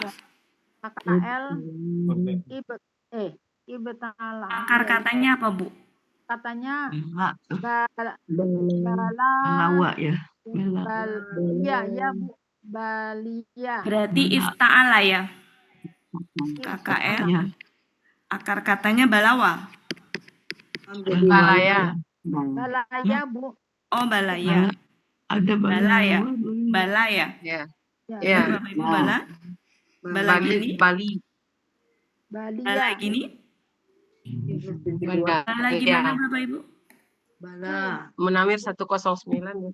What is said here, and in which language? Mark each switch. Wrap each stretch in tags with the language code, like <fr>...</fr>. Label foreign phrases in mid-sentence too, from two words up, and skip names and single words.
<id>KKL. Ibtala. Akar katanya apa Bu? Katanya Bela. bala. Lawa ya. Bela. Ya Bu. Balia. Berarti ifta'ala ya. KKL. Ya. Akar katanya balawa. Balaya. Balaya Bu. Oh, balaya. Ada Bala ya. balaya. Balaya. Ya. Ya. Ya. Bapak Ibu bala. Bala gini. Bali. Balia. Bala gini. Bala gimana Bapak Ibu? Bala. Munawir 109 ya.</id>